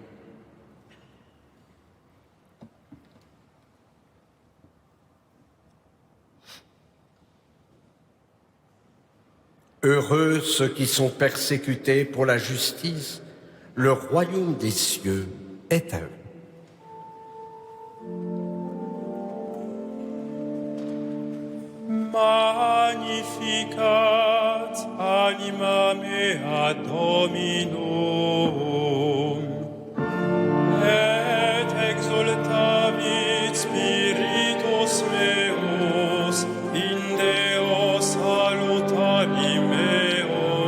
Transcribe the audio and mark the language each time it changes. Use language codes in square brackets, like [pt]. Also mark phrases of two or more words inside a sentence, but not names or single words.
[fr] Heureux ceux qui sont persécutés pour la justice, le royaume des cieux est à eux. [la] Magnificat anima mea Dominum, et exultavit spiritus meus in Deo salutari meo,